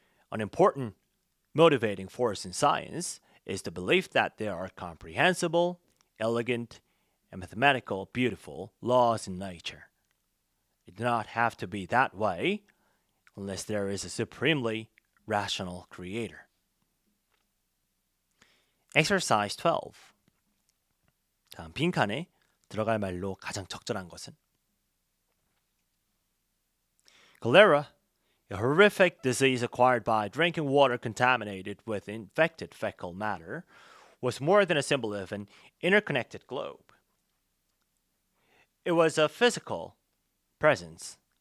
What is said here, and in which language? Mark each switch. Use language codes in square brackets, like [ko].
[en] An important motivating force in science is the belief that there are comprehensible, elegant, and mathematical beautiful laws in nature. It does not have to be that way unless there is a supremely rational creator. Exercise 12. [ko] 다음 빈칸에 들어갈 말로 가장 적절한 것은? [en] Cholera, a horrific disease acquired by drinking water contaminated with infected fecal matter, was more than a symbol of an interconnected globe. It was a physical, presence.